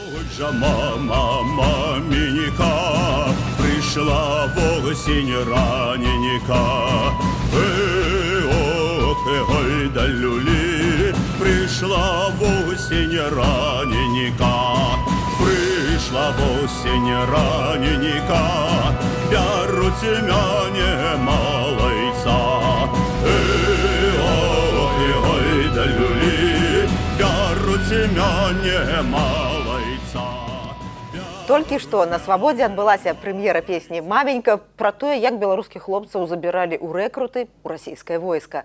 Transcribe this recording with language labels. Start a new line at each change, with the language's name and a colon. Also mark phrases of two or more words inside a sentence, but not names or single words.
Ukrainian: Мама, маменька, прийшла в осінь раненька. Ой, да люлі, прийшла в осінь раненька. Прийшла в осінь раненька,
Belarusian: бяруть мяне малайца. Ой, да люлі, бяруть мяне малайца. Толькі што на свабодзе адбылася прэм'ера песні «Маменька» пра тое, як беларускіх хлопцаў забіралі ў рэкруты ў расійскае войска.